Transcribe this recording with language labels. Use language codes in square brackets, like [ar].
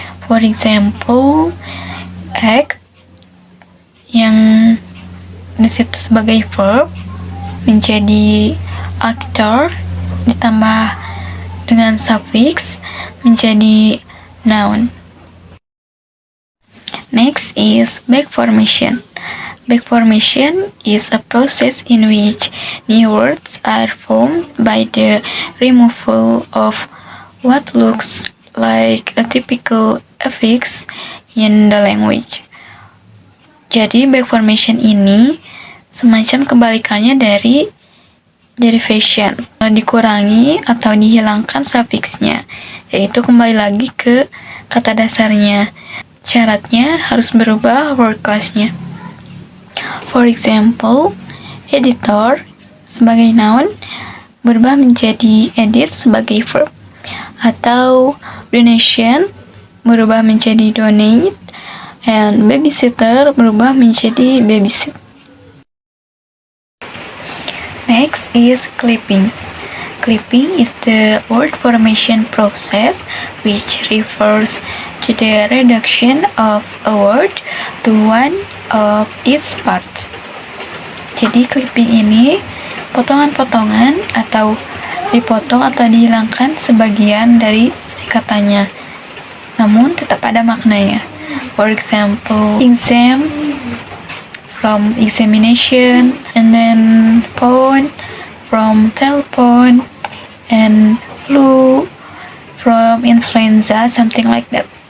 [id] For example, act yang disitu sebagai verb menjadi actor, ditambah dengan suffix menjadi noun. [en] Next is back formation. Back formation is a process in which new words are formed by the removal of what looks like a typical affix in the language. [id] Jadi back formation ini semacam kebalikannya dari derivation, dikurangi atau dihilangkan suffixnya, yaitu kembali lagi ke kata dasarnya. Syaratnya harus berubah word class-nya. For example, editor sebagai noun berubah menjadi edit sebagai verb, atau donation berubah menjadi donate, and babysitter berubah menjadi babysit. [en] Next is clipping. Clipping is the word formation process which refers to the reduction of a word to one of its parts. [id] Jadi clipping ini potongan-potongan atau dipotong atau dihilangkan sebagian dari si katanya, namun tetap ada maknanya. [en] For example, exam from examination, and then phone from telephone, and flu from influenza, something like that.